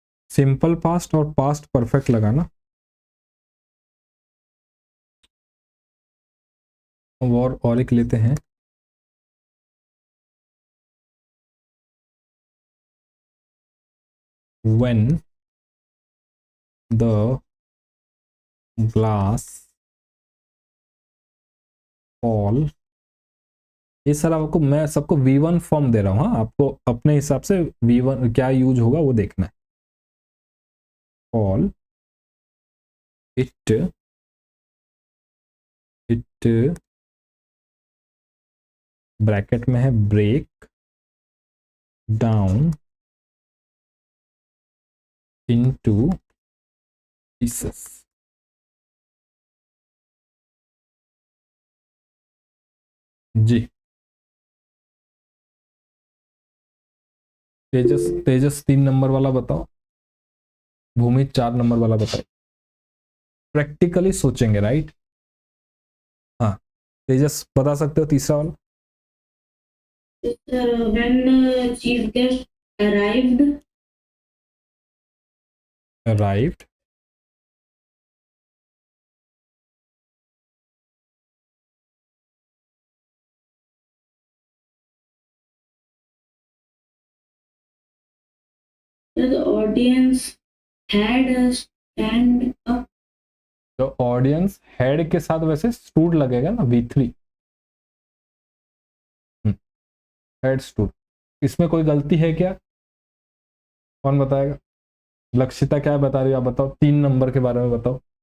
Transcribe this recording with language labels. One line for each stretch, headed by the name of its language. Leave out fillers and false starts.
Hindi: Simple past और past perfect लगाना, और एक लेते हैं,
English: when the glass fall।
Hindi: ये सर आपको, मैं सबको V1 फॉर्म दे रहा हूँ, हाँ, आपको अपने हिसाब से V1 क्या यूज होगा वो देखना है।
English: fall, it
Hindi: ब्रैकेट में है
English: break down into pieces।
Hindi: जी, तेजस 3 नंबर वाला बताओ, भूमि 4 नंबर वाला बताओ। प्रैक्टिकली सोचेंगे, राइट। हाँ, तेजस बता सकते हो तीसरा वाला।
English: When chief guest arrived, the audience had a stand up।
Hindi: तो ऑडियंस हेड के साथ वैसे स्टूड लगेगा ना, V3, हेड स्टूड। इसमें कोई गलती है क्या, कौन बताएगा। लक्षिता क्या बता रही हो आप बताओ, 3 नंबर के बारे में बताओ।